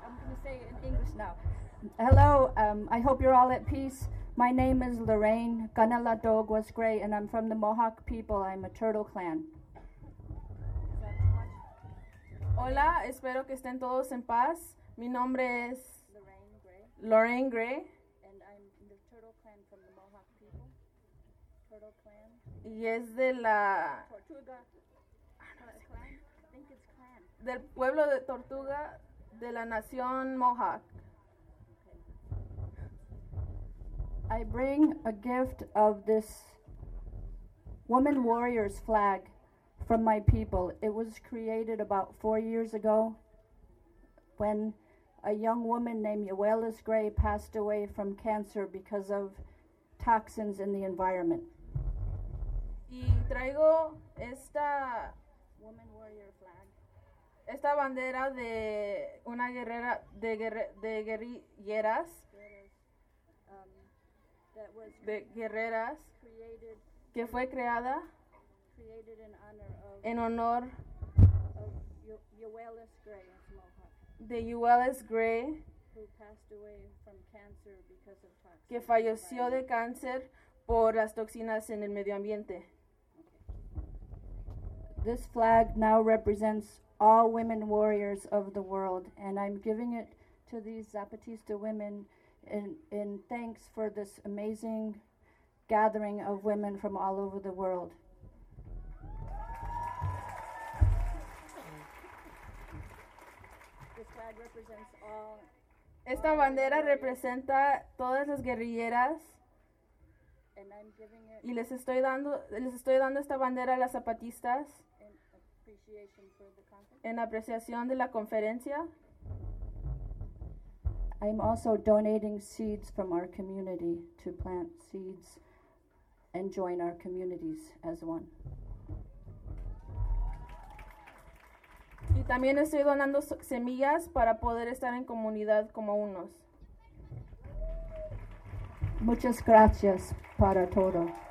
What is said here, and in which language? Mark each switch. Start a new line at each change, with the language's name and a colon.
English: I'm going to say it in English now. Hello, I hope you're all at peace. My name is Lorraine. Kanalatog was great, and I'm from the Mohawk people. I'm a turtle clan.
Spanish: Hola, espero que estén todos en paz. Mi nombre es Lorraine Gray. Y es de la Tortuga. Del pueblo de Tortuga de la nación Mohawk.
English: I bring a gift of this woman warrior's flag from my people. It was created about 4 years ago when a young woman named Yoelis Gray passed away from cancer because of toxins in the environment.
Spanish: Y traigo esta
English: woman warrior flag,
Spanish: esta bandera de una guerrera de guerrilleras, de guerreras,
English: created,
Spanish: que fue creada
English: in honor of,
Spanish: en honor
English: of Yoelis Gray,
Spanish: de Yoelis Gray,
English: who passed away from cancer because of toxins,
Spanish: que falleció de cáncer por las toxinas en el medio ambiente.
English: This flag now represents all women warriors of the world, and I'm giving it to these Zapatista women in thanks for this amazing gathering of women from all over the world. This flag represents all.
Spanish: Esta bandera representa todas las guerrilleras.
English: And I'm giving it.
Spanish: Y les estoy dando esta bandera a las zapatistas. En apreciación de la conferencia.
English: I'm also donating seeds from our community to plant seeds and join our communities as one.
Spanish: Y también estoy donando semillas para poder estar en comunidad como unos. Muchas gracias para todo.